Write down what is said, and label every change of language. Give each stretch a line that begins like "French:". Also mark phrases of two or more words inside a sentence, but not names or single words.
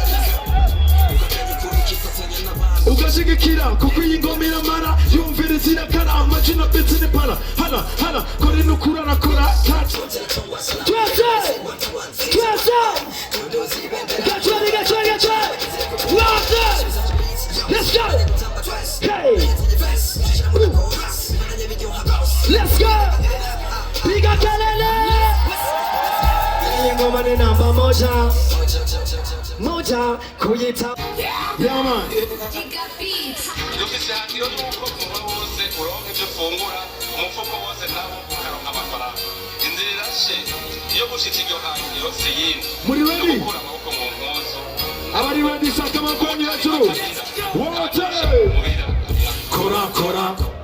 Rundi: ugashigikira kuko iyi ngoma iramara, yumviriza irakara, amajwi na beats ni para, hana kore nukura nakora touch twese
Swahili: gachwa
English: let's go hey let's go
Swahili: piga kelele ngoma ni namba moja kuyita
English: yeah man
Rundi: dufise hangiro nuko kuba wose uronka ivyo ufungura umufuko wose nawo ukaronka amafaranga inzira irashe iyo gushitsa iryo hangiro si yindi muri ready gukura amaboko mu mpuzu abari ready shaka amaboko
Swahili: hejuru wote kora